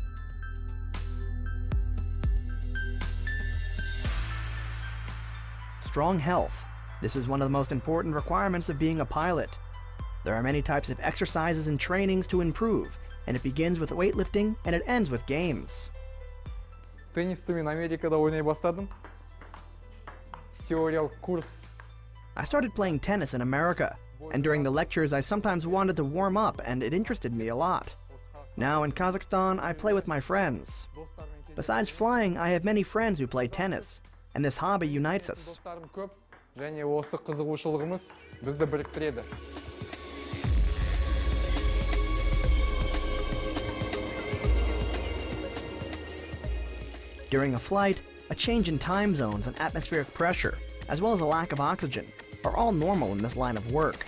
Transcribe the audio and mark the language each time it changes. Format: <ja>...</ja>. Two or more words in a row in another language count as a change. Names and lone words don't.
<en>Strong health. This is one of the most important requirements of being a pilot. There are many types of exercises and trainings to improve, and it begins with weightlifting and it ends with games.</en> <kk>Теннисті мен Америкада ойнай бастадым. Теориялық курс.</kk> <en>I started playing tennis in America, and during the lectures I sometimes wanted to warm up, and it interested me a lot. Now in Kazakhstan, I play with my friends. Besides flying, I have many friends who play tennis, and this hobby unites us.</en> <kk>Достарым көп, және осы қызығушылығымыз бізді біріктіреді.</kk> <en>During a flight, a change in time zones and atmospheric pressure, as well as a lack of oxygen, are all normal in this line of work.</en>